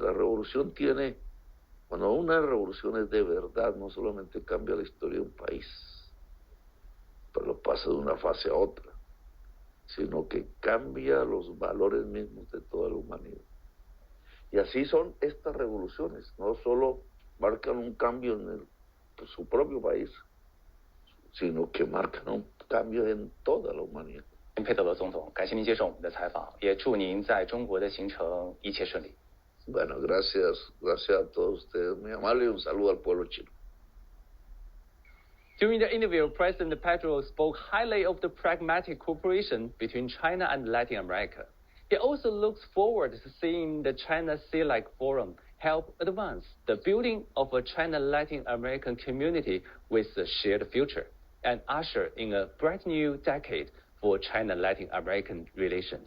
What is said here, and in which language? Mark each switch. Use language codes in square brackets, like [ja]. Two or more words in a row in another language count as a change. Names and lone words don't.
[es] La revolución tiene, cuando una revolución es de verdad, no solamente cambia la historia de un país, pero pasa de una fase a otra, sino que cambia los valores mismos de toda la humanidad. Y así son estas revoluciones, no solo marcan un cambio en su propio país, sino que marcan un cambio en toda la humanidad. [zh] 佩德罗总统，感谢您接受我们的采访，也祝您在中国的行程一切顺利。 [es] Bueno, gracias a todos ustedes, muy amable, y un saludo al pueblo chino. [en] During the interview, President Petro spoke highly of the pragmatic cooperation between China and Latin America. He also looks forward to seeing the China CELAC Forum help advance the building of a China-Latin American community with a shared future and usher in a bright new decade for China-Latin American relations.